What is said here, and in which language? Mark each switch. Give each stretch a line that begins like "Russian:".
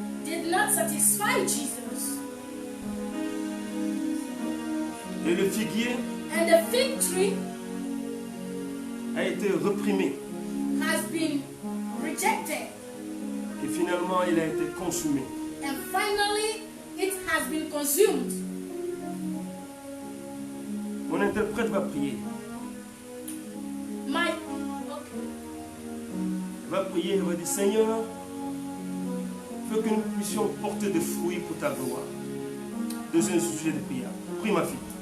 English: did not satisfy Jesus.
French: Et le figuier
English: And the fig tree
French: a été reprimé.
English: has been rejected.
French: Et finalement, il a été consumé.
English: And finally, it has been consumed.
French: Mon interprète va prier.
English: My
French: Il va prier, il va dire, Seigneur, veux que nous puissions porter des fruits pour ta gloire. Deuxième sujet de prière. Prie ma fille.